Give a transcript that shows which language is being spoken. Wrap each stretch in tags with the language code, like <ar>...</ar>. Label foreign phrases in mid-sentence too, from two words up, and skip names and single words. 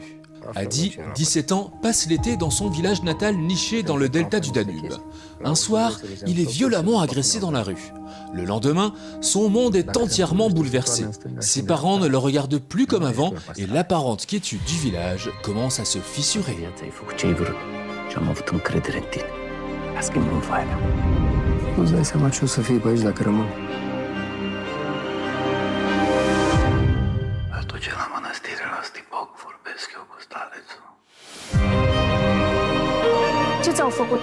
<fr>Adi, 17 ans, passe l'été dans son village natal niché dans le delta du Danube. Un soir, il est violemment agressé dans la rue. Le lendemain, son monde est entièrement bouleversé. Ses parents ne le regardent plus comme avant et l'apparente quiétude du village commence à se fissurer.</fr> <ro>Ai făcut ce ai vrut și am avut încredere în tine. La schimb în foaia mea. Nu-ți dai seama ce o să fie pe aici dacă rămân. Atunci la mănăstire la Stipoc vorbesc eu cu stalețul. Ce ți-au făcut?</ro>